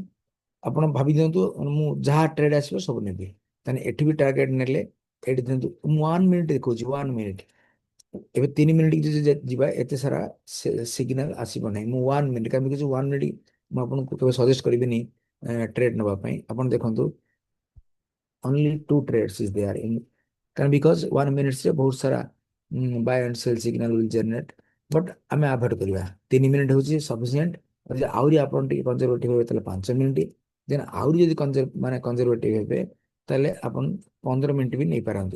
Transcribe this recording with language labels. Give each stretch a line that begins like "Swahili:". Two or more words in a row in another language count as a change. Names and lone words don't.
Odia: ଆପଣ ଭାବି ଦିଅନ୍ତୁ ମୁଁ ଯାହା ଟ୍ରେଡ୍ ଆସିବ ସବୁ ନେବି, ତାହେଲେ ଏଠି ବି ଟାର୍ଗେଟ ନେଲେ। ଏଠି ଦିଅନ୍ତୁ ମୁଁ 1 ମିନିଟ୍ ଦେଖଉଛି, 1 ମିନିଟ୍। ଏବେ 3 ମିନିଟ୍ ଯଦି ଯିବା ଏତେ ସାରା ସିଗ୍ନାଲ ଆସିବ ନାହିଁ। ମୁଁ 1 ମିନିଟ୍ କାରଣ କିଛି 1 ମିନିଟ୍ ମୁଁ ଆପଣଙ୍କୁ କେବେ ସଜେଷ୍ଟ କରିବିନି ଟ୍ରେଡ୍ ନେବା ପାଇଁ। ଆପଣ ଦେଖନ୍ତୁ
English: only two trades is there in, କାରଣ ବିକଜ 1 minute
Odia: ବହୁତ ସାରା
English: buy and sell signal will generate.
Odia: ବଟ୍ ଆମେ ଆଭଏଡ୍ କରିବା, 3 ମିନିଟ୍ ହେଉଛି ସଫିସିଏଣ୍ଟ। ଯଦି ଆହୁରି ଆପଣ ଟିକେ କନଜରଭେଟିଭ ହେବେ ତାହେଲେ 5 ମିନିଟ୍, ଦେନ୍ ଆହୁରି ଯଦି ମାନେ କନଜରଭେଟିଭ ହେବେ ତାହେଲେ ଆପଣ 15 ମିନିଟ୍ ବି ନେଇପାରନ୍ତି।